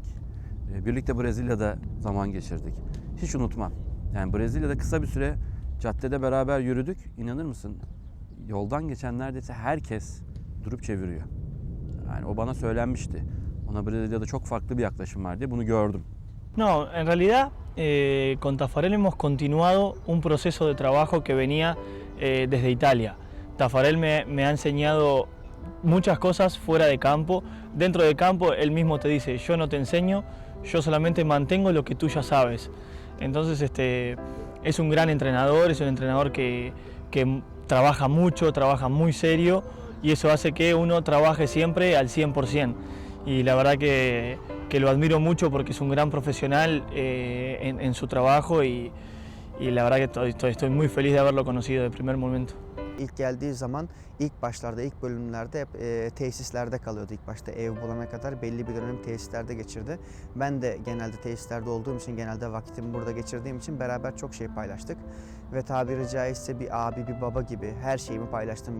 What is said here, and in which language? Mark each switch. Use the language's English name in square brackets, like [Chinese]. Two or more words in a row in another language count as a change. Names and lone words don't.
[Turkish] Birlikte Brezilya'da zaman geçirdik. Hiç unutmam. Yani Brezilya'da kısa bir süre caddede beraber yürüdük. İnanır mısın? Yoldan geçen neredeyse herkes durup çeviriyor. Yani o bana söylenmişti. Ona Brezilya'da çok farklı bir yaklaşım var diye bunu gördüm. [Spanish] No, en realidad con Tafarel hemos continuado un proceso de trabajo que venía desde Italia. Tafarel me ha enseñado muchas cosas fuera de campo. Dentro de campo él mismo te dice, yo no te enseño, yo solamente mantengo lo que tú ya sabes. Entonces es un gran entrenador, es un entrenador que trabaja mucho, trabaja muy serio y eso hace que uno trabaje siempre al 100%. Y la verdad que lo admiro mucho porque es un gran profesional en su trabajo y la verdad que estoy muy feliz de haberlo conocido de primer momento. [Turkish] İlk geldiği zaman ilk başlarda, ilk bölümlerde hep tesislerde kalıyordu. İlk başta ev bulana kadar belli bir dönem tesislerde geçirdi. Ben de genelde tesislerde olduğum için, genelde vakitimi burada geçirdiğim için beraber çok şey paylaştık. Ve tabiri caizse bir abi, bir baba gibi her şeyimi paylaştım.